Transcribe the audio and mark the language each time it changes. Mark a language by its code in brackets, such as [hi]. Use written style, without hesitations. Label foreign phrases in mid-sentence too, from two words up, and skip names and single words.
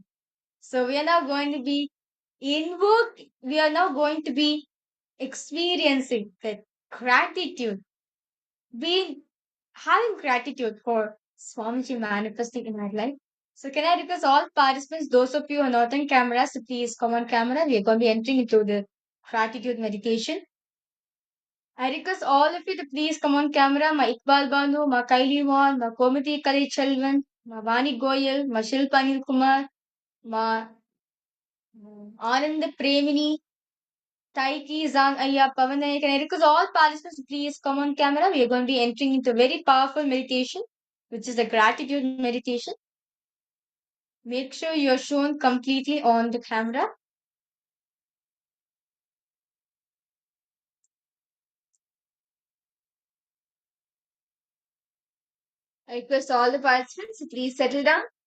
[en] So, we are now going to be we are now going to be experiencing that gratitude, being having gratitude for Swamiji manifesting in our life. So, can I request all participants, those of you who are not on camera, so please come on camera. We are going to be entering into the gratitude meditation. I request all of you to please come on camera. Ma Iqbal Banu, Ma Kaili Wan, Ma Komati Kali Chalvan, Ma Vani Goyal, Ma Shilpa Anil Kumar, Ma Anand Premini, Taiki Zang Aya Pavanay. Can I request all participants to please come on camera? We are going to be entering into a very powerful meditation, which is the gratitude meditation. Make sure you are shown completely on the camera. I request all the participants to please settle down.